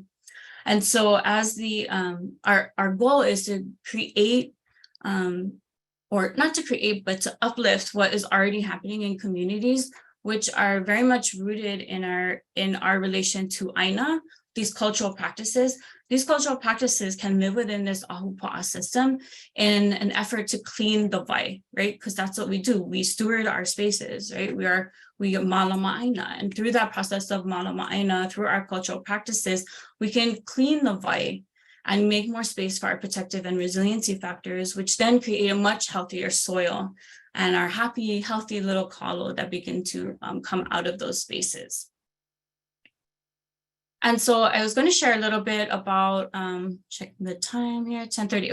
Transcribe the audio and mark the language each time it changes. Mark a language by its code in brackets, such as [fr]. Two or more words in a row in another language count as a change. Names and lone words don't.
[en] And so as our goal is to create, or not to create, but to uplift what is already happening in communities, which are very much rooted in our relation to aina, these cultural practices. These cultural practices can live within this ahupua'a system in an effort to clean the wai, right? Because that's what we do. We steward our spaces, right? We [haw] malama aina, [en] and through that process of [haw] malama aina, [en] through our cultural practices, we can clean the wai and make more space for our protective and resiliency factors, which then create a much healthier soil and our happy, healthy little kalo that begin to come out of those spaces. And so I was going to share a little bit about, checking the time here, 10:30.